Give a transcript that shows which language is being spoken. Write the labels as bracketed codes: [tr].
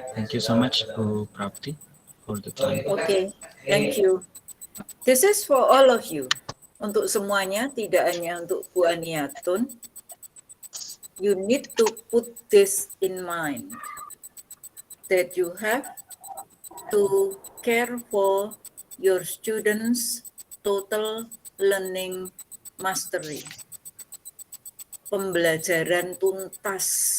[en] Thank you so much Bu Prapti for the time. Okay, thank you. This is for all of you. [id] Untuk semuanya, tidak hanya untuk Bu Aniatun. [en] You need to put this in mind, that you have to care for your students' total learning mastery. [id] Pembelajaran tuntas.